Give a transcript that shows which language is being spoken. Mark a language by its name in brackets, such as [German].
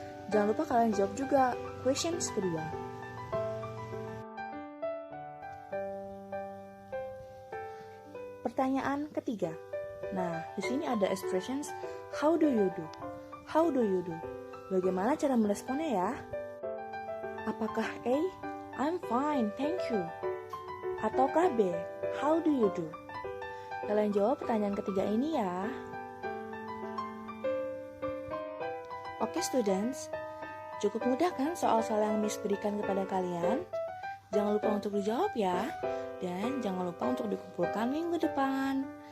[Indonesian] Jangan lupa kalian jawab juga questions kedua. Pertanyaan ketiga. Nah, di sini ada expressions [English] how do you do? [Indonesian] How do you do? Bagaimana cara meresponnya ya? Apakah [English] A, I'm fine, thank you? [Indonesian] Ataukah [English] B, how do you do? [Indonesian] Kalian jawab pertanyaan ketiga ini ya. Oke students, cukup mudah kan soal-soal yang Miss berikan kepada kalian? Jangan lupa untuk dijawab ya. Dan jangan lupa untuk dikumpulkan minggu depan.